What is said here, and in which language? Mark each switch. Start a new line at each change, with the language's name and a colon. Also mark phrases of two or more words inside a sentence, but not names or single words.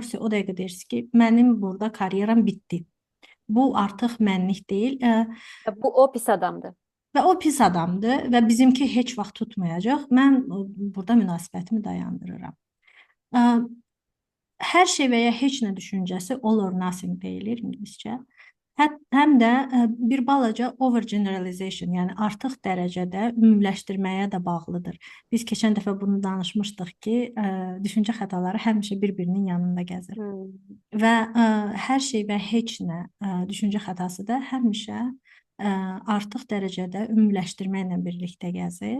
Azerbaijani: O dəqiqə deyirsiniz ki, mənim burada karyeram bitdi. Bu artıq mənlik deyil Bu o pis adamdır. və o pis adamdır və bizimki heç vaxt tutmayacaq. Mən burada münasibətimi dayandırıram. Hər şey və ya heç nə düşüncəsi
English: all or nothing
Azerbaijani: deyilir ingiliscə. Həm də bir balaca overgeneralization, yəni artıq dərəcədə ümumiləşdirməyə də bağlıdır. Biz keçən dəfə bunu danışmışdıq ki, düşüncə xətaları həmişə bir-birinin yanında gəzir. Və hər şey və heç nə düşüncə xətası da həmişə artıq dərəcədə ümumiləşdirməklə birlikdə gəzir.